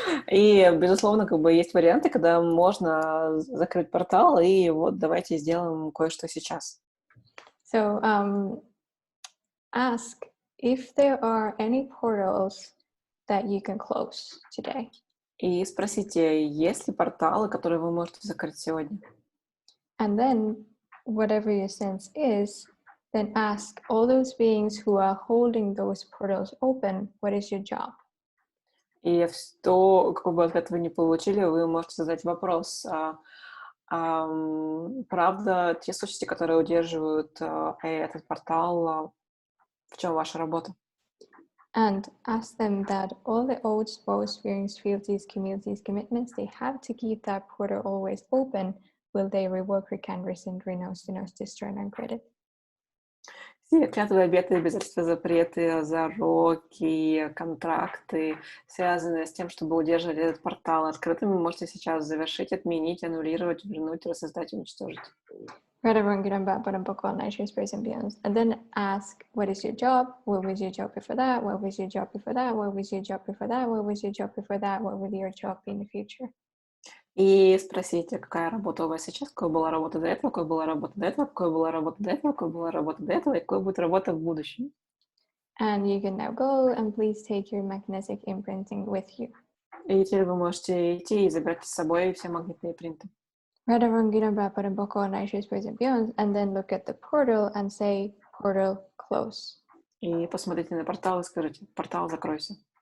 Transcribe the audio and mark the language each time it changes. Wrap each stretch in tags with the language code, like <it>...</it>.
<ru>И, безусловно, как бы есть варианты, когда можно закрыть портал, и вот давайте сделаем кое-что сейчас.</ru> <en>So ask if there are any portals that you can close today.</en> <ru>И спросите, есть ли порталы, которые вы можете закрыть сегодня?</ru> <en>And then, whatever your sense is, then ask all those beings who are holding those portals open, what is your job?</en> <ru>И что, какой бы ответ вы ни получили, вы можете задать вопрос. Правда, те сущности, которые удерживают этот портал, в чем ваша работа?</ru> <en>And ask them that all the old spouse, beings, fealties, communities, commitments, they have to keep that portal always open. Will they revoke, recant, rescind, renounce, denounce, destroy, and uncredit?</en> <ru>Все клятвы, обеты, обязательства, запреты, зароки, контракты, связанные с тем, чтобы удерживать этот портал открытым, вы можете сейчас завершить, отменить, аннулировать, вернуть, рассоздать, уничтожить.</ru> <en>And then ask, what is your job? What was your job before that? What was your job before that? What was your job before that? What was your job before that? What will your job be in the future?</en> <ru>И спросите, какая работа у вас сейчас, какая была работа до этого, какая была работа до этого, какая была работа до этого, какая была работа до этого, и какая будет работа в будущем.</ru> <en>And you can now go and please take your magnetic imprinting with you.</en> <ru>И теперь вы можете идти и забрать с собой все магнитные принты.</ru> <en>And then look at the portal and say, portal close.</en> <ru>И посмотрите на портал и скажите, портал закройся.</ru>